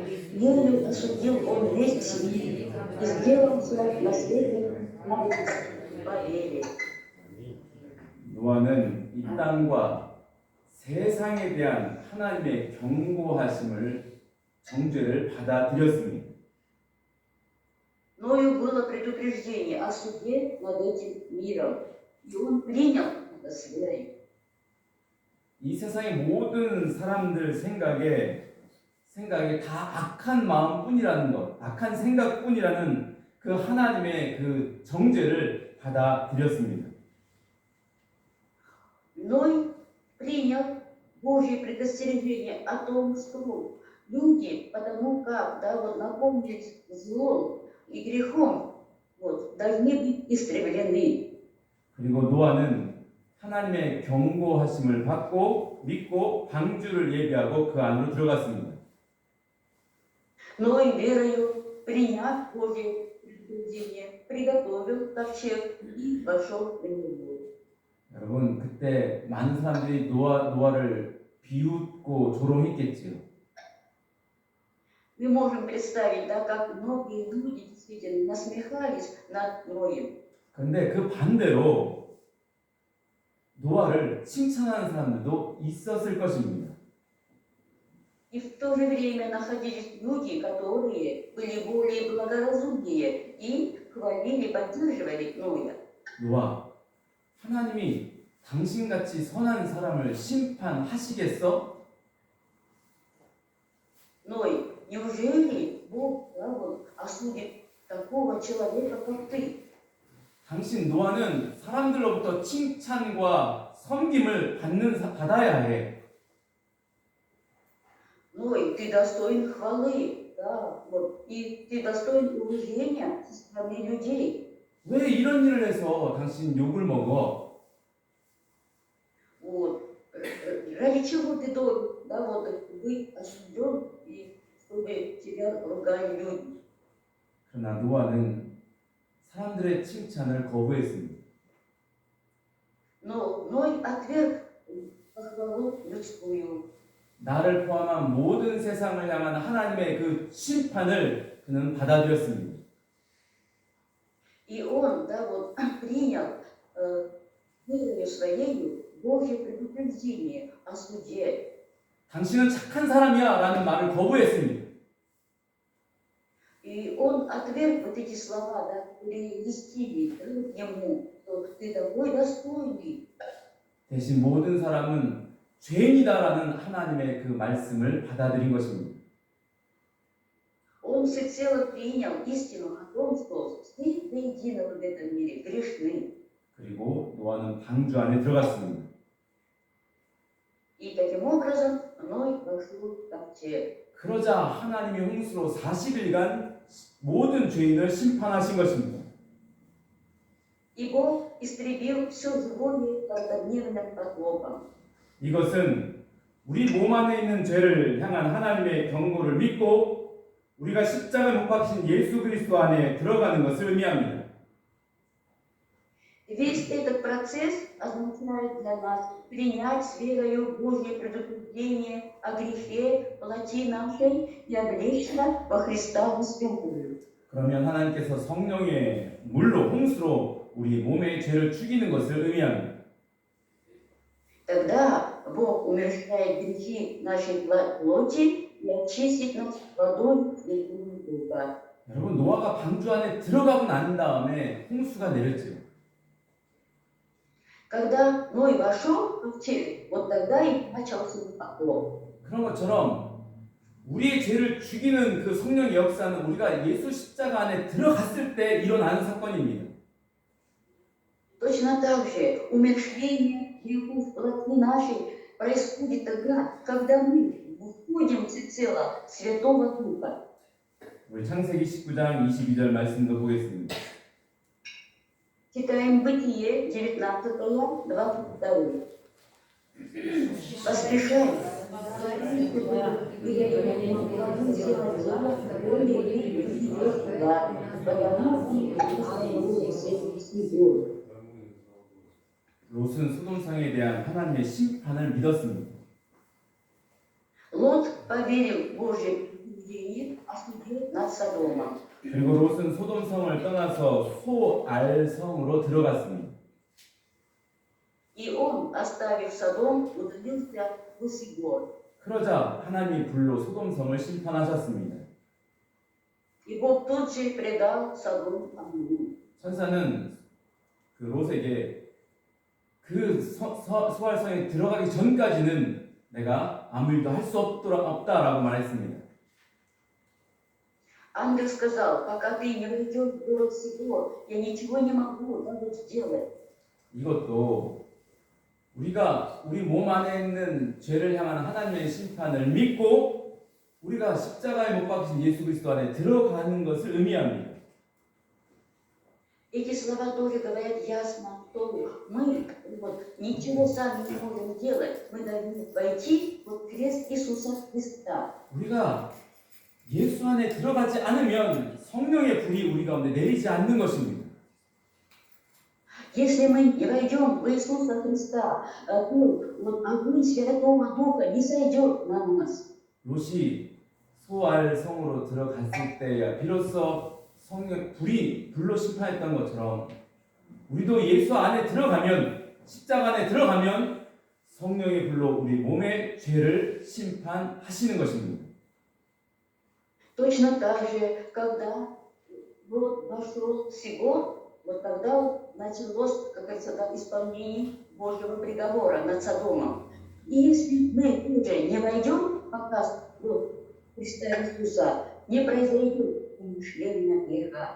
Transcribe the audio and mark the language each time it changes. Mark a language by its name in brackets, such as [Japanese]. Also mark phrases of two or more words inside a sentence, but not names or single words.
[Russian] Верою осудил он весь свет и сделался наследником по вере. [Korean] 노아는 이 땅과 세상에 대한 하나님의 경고하심을 정죄를 받아들였습니다. [Russian] Ною было предупреждение о суде над этим миром, и он принял это с верой. [Korean] 이 세상의 모든 사람들 생각에 다 악한 마음뿐이라는 것, 악한 생각뿐이라는 그 하나님의 그 정죄를 받아들였습니다. [Russian] Ной принял Божье предостережение о том, что люди, потому как наполнились злом и грехом, должны быть истреблены. [Korean] 그리고 노아는 하나님의 경고하심을 받고 믿고 방주를 예비하고 그 안으로 들어갔습니다. [Russian] Ной верою, приняв Божье предупреждение, приготовил ковчег и вошел в него. [Korean] 여러분, 그때 많은 사람들이 노아를 비웃고 조롱했겠지요. [Russian] Мы можем представить, как многие люди действительно насмехались над Ноем. [Korean] 그런데 그 반대로 노아를 칭찬하는 사람들도 있었을 것입니다. [Russian] И в то же время находились люди, которые были более благоразумнее и хвалили, поддерживали Ноя. [Korean] 노아, 하나님이 당신같이 선한 사람을 심판하시겠어? [Russian] Ной, неужели Бог осудит такого человека, как ты? [Korean] 당신 노아는 사람들로부터 칭찬과 섬김을 받아야 해. [Russian] Ной, ты достоин хвалы, и ты достоин уважения со стороны людей. [Korean] 왜 이런 일을 해서 당신 욕을 먹어? [Russian] Ради чего ты должен, быть осужден, и чтобы тебя ругали люди? [Korean] 그러나 노아는 사람들의 칭찬을 거부했습니다. [Russian] Но Ной отверг похвалу людскую. [Korean] 나를 포함한 모든 세상을 향한 하나님의 그 심판을 그는 받아들였습니다. [Russian] И он, да, вот, принял, выразил своею Божье предупреждение о суде. [Korean] 당신은 착한 사람이야 라는 말을 거부했습니다. [Russian] И он отверг вот эти слова, да, которые льстили ему, что ты такой достойный. [Korean] 대신 모든 사람은 죄인이다라는 하나님의 그 말씀을 받아들인 것입니다. [Russian] Он всецело принял истину о том, что все до единого в этом мире грешны. [Korean] 그리고 노아는 방주 안에 들어갔습니다. [Russian] И таким образом Ной вошел в ковчег. [Korean] 그러자 하나님이 홍수로 40일간 모든 죄인을 심판하신 것입니다. [Russian] И Бог истребил все живое каждодневным потопом. [Korean] 이것은 우리 몸 안에 있는 죄를 향한 하나님의 경고를 믿고 우리가 십자가에 못 박힌 예수 그리스도 안에 들어가는 것을 의미합니다. [Russian] Весь этот процесс означает для нас принять с верою Божье предупреждение о грехе, плоти нашей и облечься во Христа Господа. [Korean] 그러면 하나님께서 성령의 물로 홍수로 우리 몸의 죄를 죽이는 것을 의미합니다. [Russian] Тогда Бог умерщвляет грехи нашей плоти и очистит нас водой Святого Духа. [Korean] 여러분 노아가 방주 안에 들어가고 난 다음에 홍수가 내렸죠. [Russian] Когда Ной вошел в ковчег, вот тогда и начался потоп. [Korean] 그런 것처럼 우리의 죄를 죽이는 그 성령의 역사는 우리가 예수 십자가 안에 들어갔을 때 일어나는 사건입니다. [Russian] Точно так же умерщвление грехов плоти нашей происходит тогда, когда мы входим всецело в Святого Духа. [Korean] 우리 창세기 19장 22절 말씀도 보겠습니다. [Russian] Читаем Бытие 19 глава, 22. Поспешай. [Korean] 롯은 소돔성에 대한 하나님의 심판을 믿었습니다. [Russian] Лот поверил в Божье предупреждение о суде над Содомом. [Korean] 그리고 롯은 소돔성을 떠나서 소알성으로 들어갔습니다. [Russian] И он, оставив Содом, удалился в Сигор. [Korean] 그러자 하나님이 불로 소돔성을 심판하셨습니다. [Russian] И Бог тут же предал Содом огню. [Korean] 천사는 그 롯에게 그 소알성에 들어가기 전까지는 내가 아무 일도 할 수 없다라고 말했습니다. [Russian] Ангел сказал, пока ты не войдешь в город Сигор, я ничего не могу даже сделать. [Korean] 이것도 우리가 우리 몸 안에 있는 죄를 향한 하나님의 심판을 믿고 우리가 십자가에 못 박히신 예수 그리스도 안에 들어가는 것을 의미합니다. [Russian] Эти слова тоже говорят ясно, что мы ничего сами не можем делать. Мы должны войти под крест Иисуса Христа. [Korean] 우리가 예수 안에 들어가지 않으면 성령의 불이 우리 가운데 내리지 않는 것입니다. [Russian] Если мы не войдем в Иисуса Христа, то вот огонь Святого Духа не сойдет на нас. [Korean] 롯이 소알성으로 들어갔을 때야 비로소 성령 불로 심판했던 것처럼 우리도 예수 안에 들어가면 십자가 안에 들어가면 성령의 불로 우리 몸의 죄를 심판하시는 것입니다. [Russian] Точно так же, когда вот вошел Сигор, вот тогда началось, как говорится, да, исполнение Божьего приговора над Содомом. И если мы уже не войдем пока в Христа Иисуса, не произойдет умышления греха.